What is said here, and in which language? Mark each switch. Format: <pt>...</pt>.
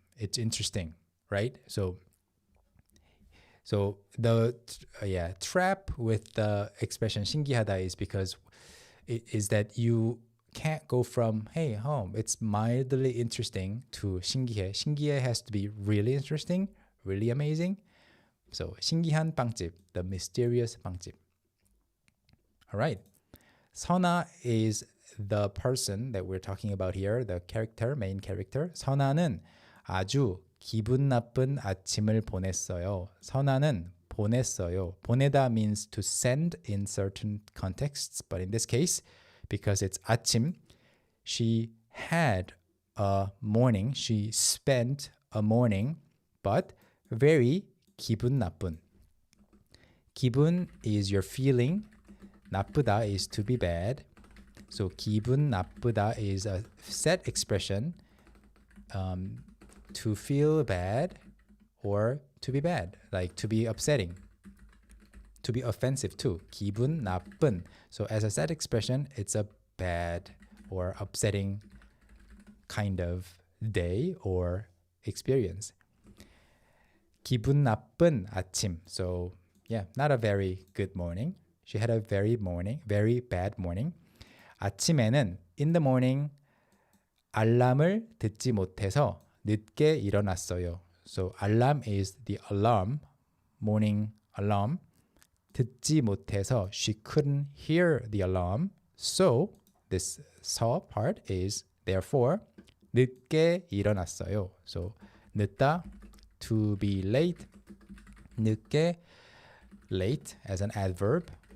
<en>It's interesting, right? So the trap with the expression 신기하다 is because is that you can't go from, hey, home, it's mildly interesting, to 신기해. 신기해 has to be really interesting, really amazing. So 신기한 빵집, the mysterious 빵집. All right. 선아 is the person that we're talking about here, the character, main character.</en> <ko>선아는 아주 기분 나쁜 아침을 보냈어요. 선아는 보냈어요.</ko> <en>보내다 means to send in certain contexts, but in this case, because it's 아침, she had a morning. She spent a morning, but very 기분 나쁜. 기분 is your feeling. 나쁘다 is to be bad. So 기분 나쁘다 is a set expression to feel bad or to be bad, like to be upsetting, to be offensive too.</en> <ko>기분 나쁜.</ko> <en>So as a set expression, it's a bad or upsetting kind of day or experience.</en> <ko>기분 나쁜 아침.</ko> <en>So yeah, not a very good morning. She had a very bad morning.</en> <ko>아침에는 in the morning 알람을 듣지 못해서 늦게 일어났어요.</ko> <en>So alarm is the alarm, morning alarm. 듣지 못해서 she couldn't hear the alarm. So this so part is therefore 늦게 일어났어요. So 늦다, to be late. 늦게, late as an adverb.</en>